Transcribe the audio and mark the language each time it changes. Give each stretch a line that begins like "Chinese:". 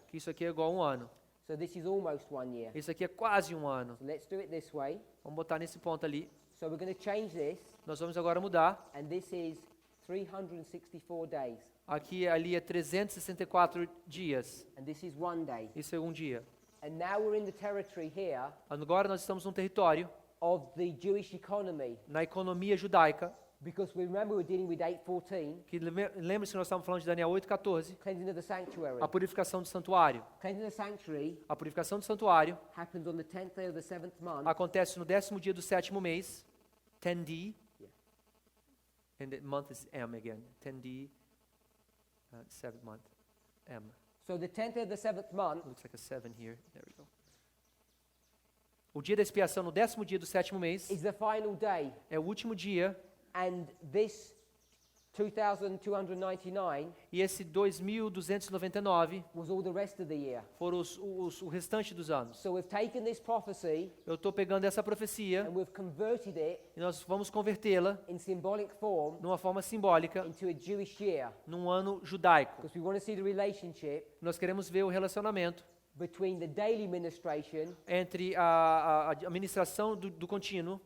Portuguese: que isso aqui é igual a um ano.
English: So this is almost 1 year.
Portuguese: Isso aqui é quase um ano.
English: So let's do it this way.
Portuguese: Vamos botar nesse ponto ali.
English: So we're going to change this,
Portuguese: Nós vamos agora mudar.
English: and this is 364 days,
Portuguese: Aqui ali é 364 dias.
English: and this is 1 day.
Portuguese: Isso é um dia.
English: And now we're in the territory here
Portuguese: Agora nós estamos num território,
English: of the Jewish economy,
Portuguese: na economia judaica,
English: because we remember we're dealing with 8:14,
Portuguese: que lembre-se que nós estávamos falando de Daniel 8:14,
English: cleansing of the sanctuary.
Portuguese: a purificação do santuário.
English: Cleansing of the sanctuary
Portuguese: A purificação do santuário
English: happens on the 10th day of the 7th month.
Portuguese: acontece no 10º dia do 7º mês, 10D,
English: Yeah. and the month is M again, 10D, 7th month, M. So the 10th day of the 7th month Looks like a 7 here, there we go.
Portuguese: O dia da expiação no 10º dia do 7º mês
English: is the final day,
Portuguese: é o último dia,
English: and this 2,299
Portuguese: e esse 2.299
English: was all the rest of the year.
Portuguese: foram o restante dos anos.
English: So we've taken this prophecy
Portuguese: Eu estou pegando essa profecia
English: and we've converted it
Portuguese: e nós vamos convertê-la
English: in symbolic form
Portuguese: numa forma simbólica,
English: into a Jewish year,
Portuguese: num ano judaico.
English: because we want to see the relationship
Portuguese: Nós queremos ver o relacionamento
English: between the daily ministration
Portuguese: entre a administração do contínuo,